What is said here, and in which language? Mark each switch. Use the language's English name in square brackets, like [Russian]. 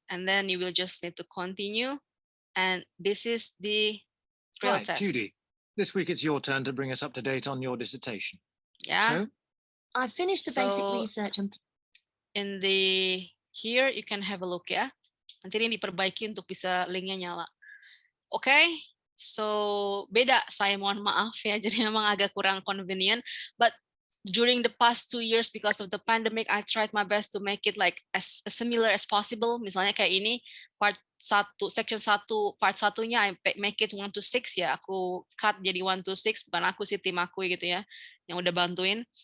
[English] And then you will just need to continue. And this is the real test. Judy, this week it's your turn to bring us up to date on your dissertation. Yeah. So, I finished the basic research and in the here you can have a look, yeah. [Indonesian] Nanti ini diperbaiki untuk bisa linknya nyala. Oke, so beda, saya mohon maaf ya, jadi memang agak kurang [English] convenient, but during the past 2 years because of the pandemic, I tried my best to make it like as similar as possible. [Indonesian] Misalnya kayak ini, part 1, section 1, part 1-nya [English] I make it 1 to 6 [Indonesian] ya, aku cut jadi [English] 1 to 6, [Indonesian] bukan aku sih, tim aku gitu ya, yang udah bantuin.